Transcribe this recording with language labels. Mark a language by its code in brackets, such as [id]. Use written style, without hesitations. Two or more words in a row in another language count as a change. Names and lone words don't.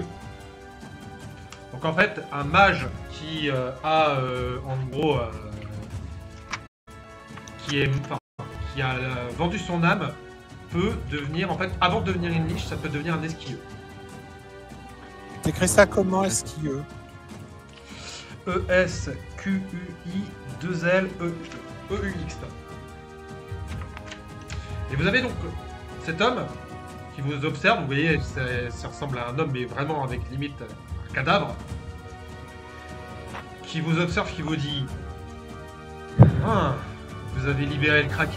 [fr] Donc en fait, un mage qui a en gros qui a vendu son âme peut devenir, en fait, avant de devenir une liche, ça peut devenir un esquilleux. T'écris ça comment, esquilleux? E-S-Q-U-I-2-L-E-U-X. Et vous avez donc cet homme qui vous observe, vous voyez, ça ressemble à un homme, mais vraiment avec limite un cadavre, qui vous observe, qui vous dit ah, vous avez libéré le Kraken.